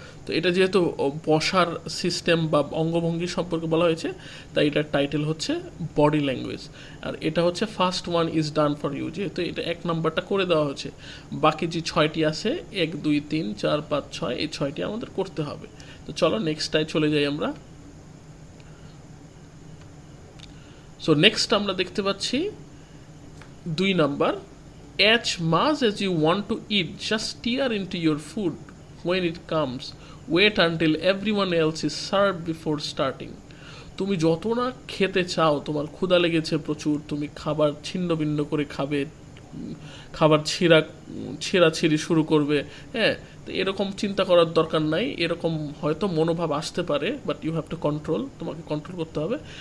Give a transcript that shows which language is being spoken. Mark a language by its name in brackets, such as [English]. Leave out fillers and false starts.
[Bangla] তো এটা যেহেতু বসার সিস্টেম বা অঙ্গভঙ্গি সম্পর্কে বলা হয়েছে, তাই এটার টাইটেল হচ্ছে বডি ল্যাঙ্গুয়েজ। আর এটা হচ্ছে [English] first one is done for you, [Bangla] যেহেতু এটা 1 নম্বরটা করে দেওয়া হচ্ছে, বাকি যে 6টি আছে 1 2 3 4 5 6, এই 6টি আমাদের করতে হবে। তো চলো নেক্সটটায় চলে যাই আমরা। সো নেক্সট আমরা দেখতে পাচ্ছি 2 number, [English] as much as you want to eat, just steer into your food when it comes. Wait until everyone else is served before starting. [Bangla] তুমি যত না খেতে চাও, তোমার ক্ষুধা লেগেছে প্রচুর, তুমি খাবার ছিন্ন ভিন্ন করে খাবে, খাবার ছিঁড়াছিঁড়ি শুরু করবে। হ্যাঁ, তো এরকম চিন্তা করার দরকার নাই। এরকম হয়তো মনোভাব আসতে পারে, [English] but you have to control, [Bangla] তোমাকে কন্ট্রোল করতে হবে।